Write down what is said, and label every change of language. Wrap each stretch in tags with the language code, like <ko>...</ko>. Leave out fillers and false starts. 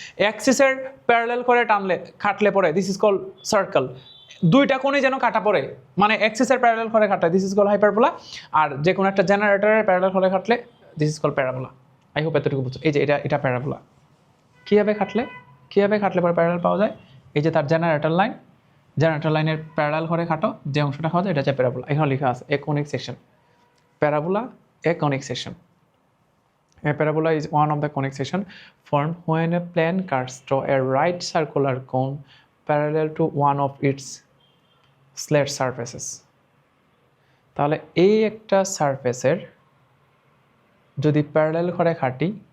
<bn>এক্সিসের parallel করে টানলে কাটলে পরে</bn> <en>this is call</en> <bn>সার্কেল, দুইটা কোণে যেন কাটা পড়ে, মানে এক্সিসের প্যারালাল করে কাটলে দিস ইজ কল হাইপারবোলা, আর যে কোনো একটা জেনারেটরের প্যারালাল করে কাটলে this is call parabola.</bn> <en>I hope</en> <bn>এতটুকু বুঝছো। এই যে এটা প্যারাবোলা। কীভাবে কাটলে পরে প্যারালাল পাওয়া যায়? এই যে তার জেনারেটর লাইনের প্যারালাল করে কাটো, যে অংশটা খাওয়া যায় এটা হচ্ছে প্যারাবোলা। এখানে লেখা আছে এ conic section, parabola A conic section.</bn> <en>A parabola is one of the conic sections formed when a plane cuts through a right circular cone parallel to one of its slat surfaces.</en> <bn>তাহলে এই একটা সারফেসের যদি parallel করে কাটি,</bn>